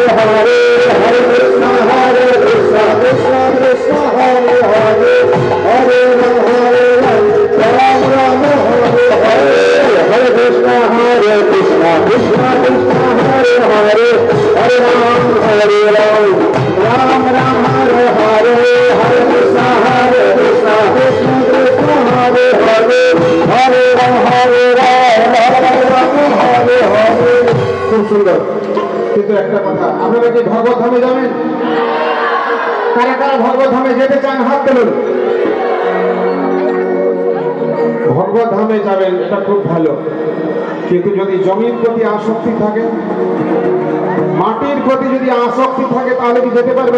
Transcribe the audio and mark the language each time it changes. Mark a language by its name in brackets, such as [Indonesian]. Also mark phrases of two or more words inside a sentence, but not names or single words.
[Sanskrit] हरे हरे कृष्णा कृष्णा कृष्णा हरे हरे हरे राम राम हरे हरे हरे कृष्णा कृष्णा कृष्णा हरे हरे हरे राम राम हरे हरे हरे कृष्णा कृष्णा कृष्णा हरे हरे हरे राम हरे हरे। [Bangla] খুব সুন্দর, কিন্তু একটা কথা, আপনারা কি ভগবত ধামে যাবেন? কারা কারা ভগবত ধামে যেতে চান হাত তুলুন। ভগবত ধামে যাবেন, এটা খুব ভালো, কিন্তু যদি জমির প্রতি আসক্তি থাকে, মাটির প্রতি যদি আসক্তি থাকে, তাহলে কি যেতে পারবেন?